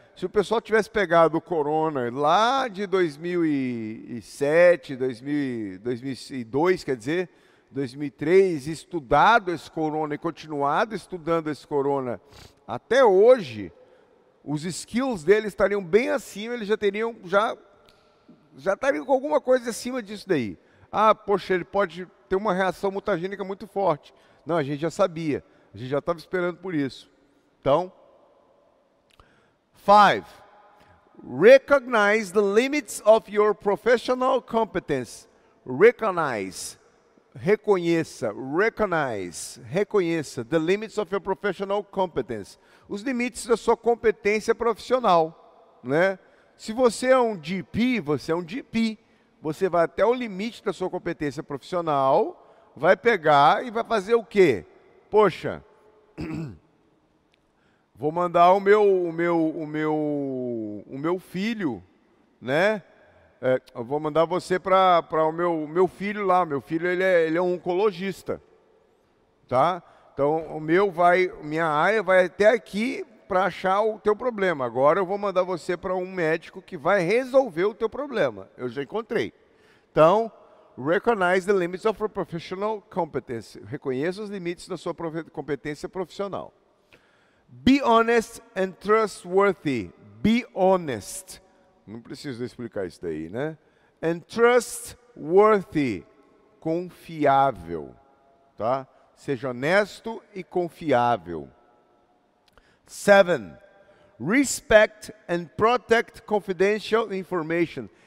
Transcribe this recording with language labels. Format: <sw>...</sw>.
<pt>Se o pessoal tivesse pegado o corona lá de 2007, 2002, quer dizer, 2003, estudado esse corona e continuado estudando esse corona até hoje, os skills deles estariam bem acima, eles já estariam com alguma coisa acima disso daí. Ah, poxa, ele pode ter uma reação mutagênica muito forte. Não, a gente já sabia, a gente já estava esperando por isso. Então, 5.</pt> <en>Recognize the limits of your professional competence.</en> <pt>Reconheça</pt> <en>the limits of your professional competence.</en> <pt>Os limites da sua competência profissional, né? Se você é um GP, você é um GP. Você vai até o limite da sua competência profissional, vai pegar e vai fazer o quê? Poxa, vou mandar o meu filho, né? Eu vou mandar você para o meu filho lá. Meu filho ele é um oncologista, tá? Então minha área vai até aqui para achar o teu problema. Agora eu vou mandar você para um médico que vai resolver o teu problema. Eu já encontrei. Então,</pt> <en>recognize the limits of your professional competence.</en> <pt>Reconheça os limites da sua competência profissional.</pt> <en>Be honest and trustworthy. Be honest.</en> <pt>Não preciso explicar isso daí, né?</pt> <en>And trustworthy.</en> <pt>Confiável. Tá? Seja honesto e confiável.</pt> <en>7. Respect and protect confidential information.</en>